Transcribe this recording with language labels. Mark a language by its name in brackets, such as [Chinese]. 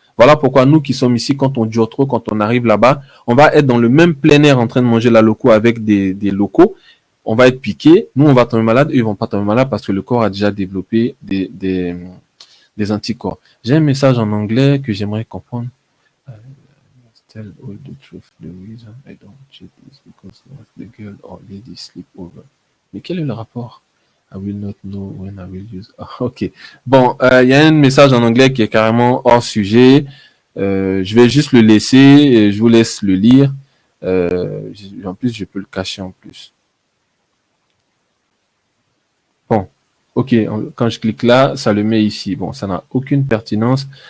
[French] Voilà pourquoi nous qui sommes ici, quand on dure trop, quand on arrive là-bas, on va être dans le même plein air en train de manger la loco avec des locaux. On va être piqué, nous on va tomber malade, eux ils vont pas tomber malade parce que le corps a déjà développé des anticorps. J'ai un message en anglais que j'aimerais comprendre. [English] Tell all the truth. The reason I don't cheat is because the girl or lady sleep over. [French] Mais quel est le rapport? [English] I will not know when I will use. [French] Ah, ok. Bon, il y a un message en anglais qui est carrément hors sujet. Je vais juste le laisser et je vous laisse le lire. En plus, je peux le cacher en plus. Bon, ok. Quand je clique là, ça le met ici. Bon, ça n'a aucune pertinence.